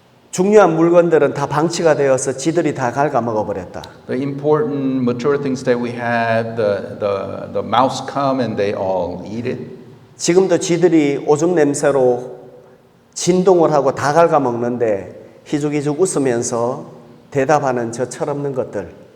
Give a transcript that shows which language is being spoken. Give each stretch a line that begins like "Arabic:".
Korean: 중요한 물건들은 다 방치가 되어서 지들이 다 갉아먹어 버렸다.
English: The important mature things that we have, the mouse come and they all eat it.
Korean: 지금도 지들이 오줌 냄새로 진동을 하고 다 갉아먹는데 희죽희죽 웃으면서 대답하는 저 철없는 것들.